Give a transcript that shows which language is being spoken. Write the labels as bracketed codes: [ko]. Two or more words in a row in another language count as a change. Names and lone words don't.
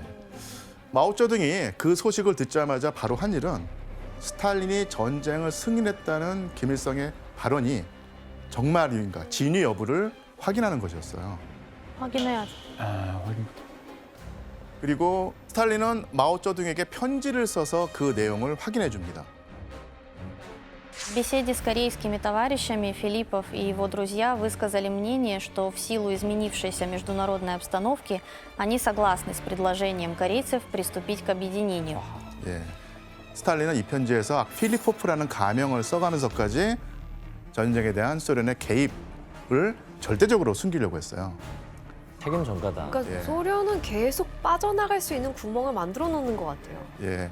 [ko] 마오쩌둥이 그 소식을 듣자마자 바로 한 일은 스탈린이 전쟁을 승인했다는 김일성의 발언이 정말인가 진위 여부를 확인하는 것이었어요. 확인해야죠. 아, 확인. 그리고 스탈린은 마오쩌둥에게 편지를 써서 그 내용을 확인해 줍니다. [ru] В беседе с корейскими товарищами Филиппов и его друзья высказали мнение, что в силу изменившейся международной обстановки они согласны с предложением корейцев приступить к объединению. [ko] 예. 스탈린은 이 편지에서 필리포프라는 가명을 써가면서까지 전쟁에 대한 소련의 개입을 절대적으로 숨기려고 했어요. 책임 전가다. 그러니까 예. 소련은 계속 빠져나갈 수 있는 구멍을 만들어 놓는 것 같아요. 예,